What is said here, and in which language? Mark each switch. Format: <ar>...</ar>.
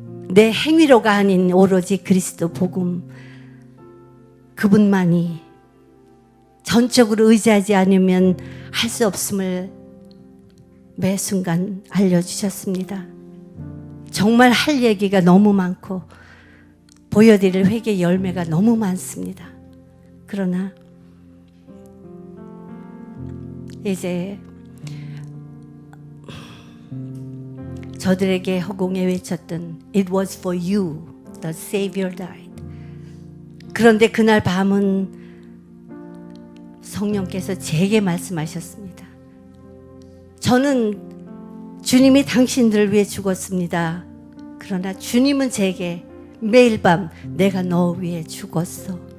<ko>내 행위로가 아닌 오로지 그리스도 복음, 그분만이 전적으로 의지하지 않으면 할 수 없음을 매 순간 알려주셨습니다. 정말 할 얘기가 너무 많고 보여드릴 회개 열매가 너무 많습니다. 그러나 이제 저들에게 허공에 외쳤던</ko> <en>It was for you, the Savior died.</en> <ko>그런데 그날 밤은 성령께서 제게 말씀하셨습니다. 저는 주님이 당신들을 위해 죽었습니다. 그러나 주님은 제게 매일 밤 내가 너 위해 죽었어.</ko>